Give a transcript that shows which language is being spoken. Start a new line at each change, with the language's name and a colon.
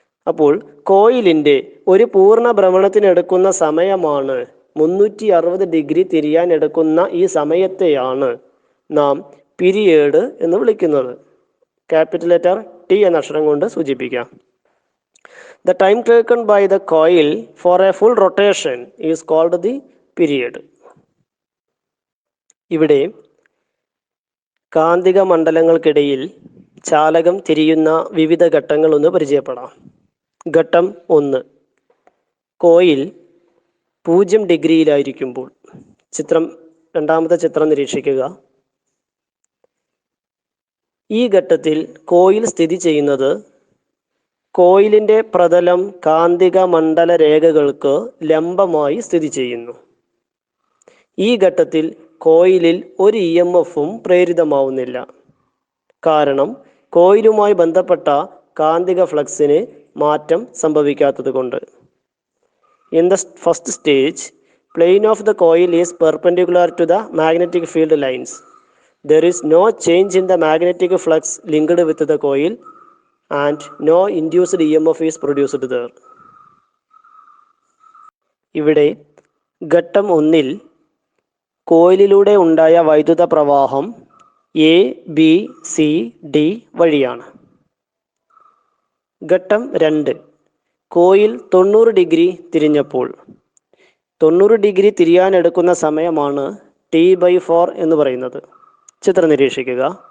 Malayalam: അപ്പോൾ കോയിലിൻ്റെ ഒരു പൂർണ്ണ ഭ്രമണത്തിനെടുക്കുന്ന സമയമാണ് 360 ഡിഗ്രി തിരിയാൻ എടുക്കുന്ന ഈ സമയത്തെയാണ് നാം പീരിയഡ് എന്ന് വിളിക്കുന്നത്. ക്യാപിറ്റൽ ലെറ്റർ ടി എന്ന അക്ഷരം കൊണ്ട് സൂചിപ്പിക്കാം.
English: The time taken by the coil for a full rotation is called the period.
Malayalam: ഇവിടെ കാന്തിക മണ്ഡലങ്ങൾക്കിടയിൽ ചാലകം തിരിയുന്ന വിവിധ ഘട്ടങ്ങൾ ഒന്ന് പരിചയപ്പെടാം. ഘട്ടം 1, കോയിൽ 0 ഡിഗ്രിയിലായിരിക്കുമ്പോൾ. രണ്ടാമത്തെ ചിത്രം നിരീക്ഷിക്കുക. ഈ ഘട്ടത്തിൽ കോയിൽ സ്ഥിതി ചെയ്യുന്നത് കോയിലിൻ്റെ പ്രതലം കാന്തിക മണ്ഡല രേഖകൾക്ക് ലംബമായി സ്ഥിതി ചെയ്യുന്നു. ഈ ഘട്ടത്തിൽ കോയിലിൽ ഒരു EMFഉം പ്രേരിതമാവുന്നില്ല. കാരണം കോയിലുമായി ബന്ധപ്പെട്ട കാന്തിക ഫ്ലക്സിന് മാറ്റം സംഭവിക്കാത്തത് കൊണ്ട്.
English: In the first stage, plane of the coil is perpendicular to the magnetic field lines. There is no change in the magnetic flux linked with the coil and no induced EMF is produced there.
Malayalam: ഇവിടെ ഘട്ടം 1-ൽ കോയിലിലൂടെ ഉണ്ടായ വൈദ്യുത പ്രവാഹം ABCD വഴിയാണ്. ഘട്ടം 2, coil 90 degree തിരിഞ്ഞപ്പോൾ 90 degree തിരിയാനെടുക്കുന്ന സമയമാണ് T/4 എന്ന് പറയുന്നത്. ചിത്രം നിരീക്ഷിക്കുക.